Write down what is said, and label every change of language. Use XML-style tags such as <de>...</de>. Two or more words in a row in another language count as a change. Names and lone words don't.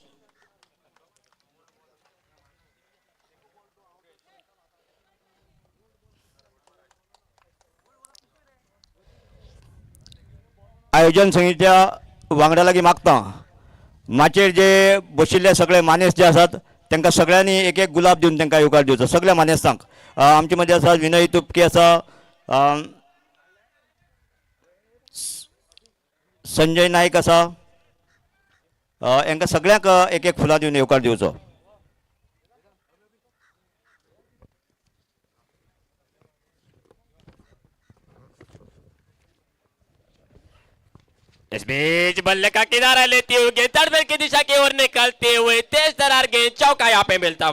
<kok>आयोजन समितीच्या वांगडा लागीं मागता माचेर जे बशिल्ले सगळे मानेस्त जे आसात तांकां सगळ्यांनी एक एक गुलाब दिवन तांकां येवकार दिवचो सगळ्या मानेस्तांक. आमचे मदीं आसा विनय तुपके आसा, संजय नायक आसा. हांकां सगळ्यांक एक एक फुलां दिवन येवकार दिवचो.</kok> <hi>इस बीच बल्ले का किनारा लेते हुए गेंद तड़बेल की दिशा की ओर निकलते हुए तेज तरार गेंद चौका यहाँ पे मिलता हुआ.</hi>